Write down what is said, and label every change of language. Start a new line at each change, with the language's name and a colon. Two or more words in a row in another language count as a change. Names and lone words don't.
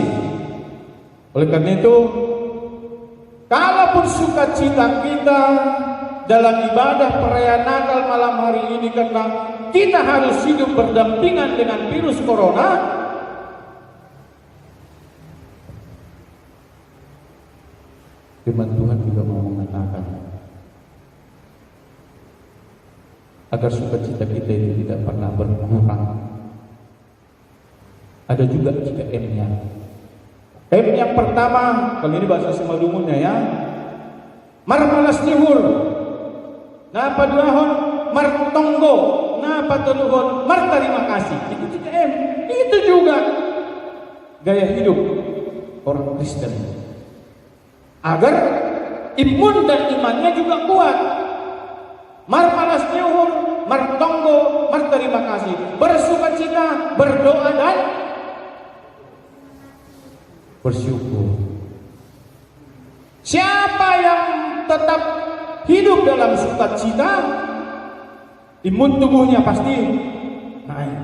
Indonesian: Oleh karena itu, kalaupun sukacita kita dalam ibadah perayaan Natal malam hari ini karena kita harus hidup berdampingan dengan virus corona, firman Tuhan juga mau mengatakan agar sukacita kita itu tidak pernah berkurang. Ada juga 3M-nya. M yang pertama, kali ini bahasa Simalungunnya ya,
Batak Simalungun: marmalas nyuhur, napa duahon, martonggo, napa teluhon, martarima kasih.
Indonesian: Itu 3M. Itu juga gaya hidup orang Kristen. Agar imun dan imannya juga kuat.
Batak Simalungun: Marmalas nyuhur, martonggo, martarima kasih,
Indonesian: bersukacita, berdoa dan bersyukur. Siapa yang tetap hidup dalam sukacita, imun tubuhnya pasti naik.